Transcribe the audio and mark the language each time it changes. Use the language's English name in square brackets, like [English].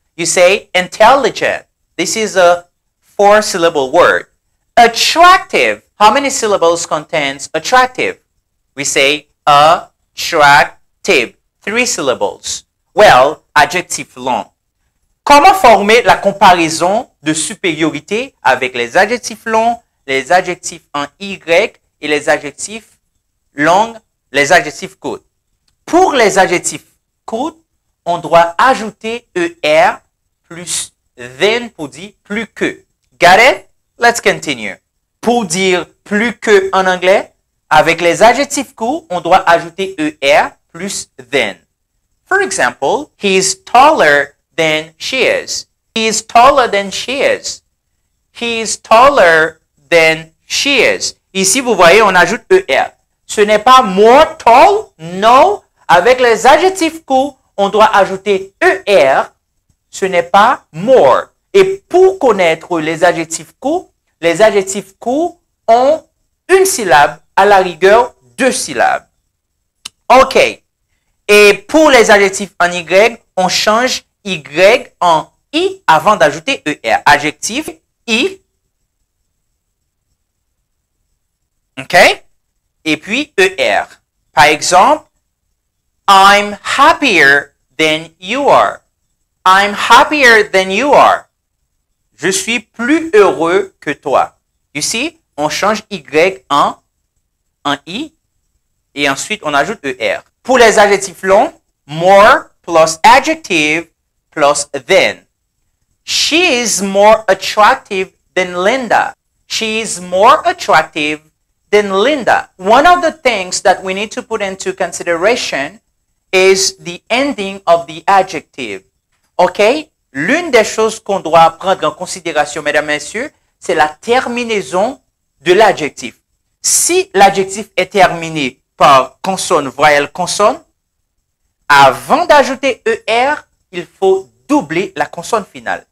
[English] You say intelligent. This is a four-syllable word. Attractive, how many syllables contains attractive? We say attractive, three syllables. [French] Well, adjectif long. Comment former la comparaison de supériorité avec les adjectifs longs, les adjectifs en Y et les adjectifs longs, les adjectifs courts? Pour les adjectifs courts, on doit ajouter ER plus than pour dire plus que. [English] Got it? Let's continue. [French] Pour dire plus que en anglais, avec les adjectifs courts, on doit ajouter ER plus than. [English] For example, he is taller than she is. He is taller than she is. He is taller than she is. [French] Ici, vous voyez, on ajoute ER. Ce n'est pas more tall, non. Avec les adjectifs courts, on doit ajouter ER ce n'est pas more. Et pour connaître les adjectifs courts ont une syllabe, à la rigueur, 2 syllabes. OK. Et pour les adjectifs en Y, on change Y en I avant d'ajouter ER. Adjectif, I. OK? Et puis ER. Par exemple, [English] I'm happier than you are. I'm happier than you are. [French] Je suis plus heureux que toi. Ici, on change Y en I et ensuite on ajoute ER. Pour les adjectifs longs, more plus adjective plus than. [English] She is more attractive than Linda. She is more attractive than Linda. One of the things that we need to put into consideration is the ending of the adjective. OK? [French] L'une des choses qu'on doit prendre en considération, mesdames, messieurs, c'est la terminaison de l'adjectif. Si l'adjectif est terminé par consonne, voyelle, consonne, avant d'ajouter ER, il faut doubler la consonne finale.